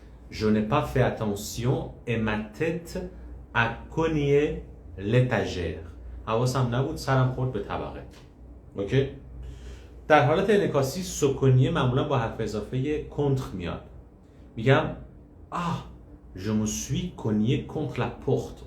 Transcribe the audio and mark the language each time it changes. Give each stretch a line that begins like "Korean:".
French: Je n'ai pas fait attention et ma tête a cogné l'étagère.
Persian: حواسم نبود، سرم خورد به طبقه. اوکی؟ در حالت انعکاسی سکونیه معمولا با حرف اضافه کنتر میاد. میگم
French: je me suis cogné contre la porte.